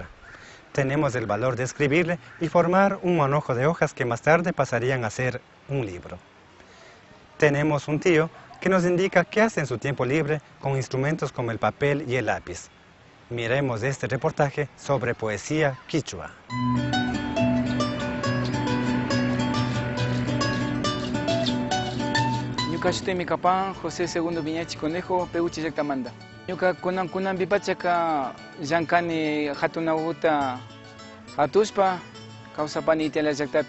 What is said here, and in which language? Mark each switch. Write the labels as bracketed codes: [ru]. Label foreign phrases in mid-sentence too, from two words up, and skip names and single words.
[es] Tenemos el valor de escribirle y formar un manojo de hojas que más tarde pasarían a ser un libro. Tenemos un tío que nos indica qué hace en su tiempo libre con instrumentos como el papel y el lápiz. Miremos este reportaje sobre poesía quichua. [qu] Ñuka shutimi kapan José II Viñachi Conejo, Peuchi llaqtamanta. Ñuka kunanpi pachaka llankani hatun awquta hatushpa kawsapani Itiala llaqtapi.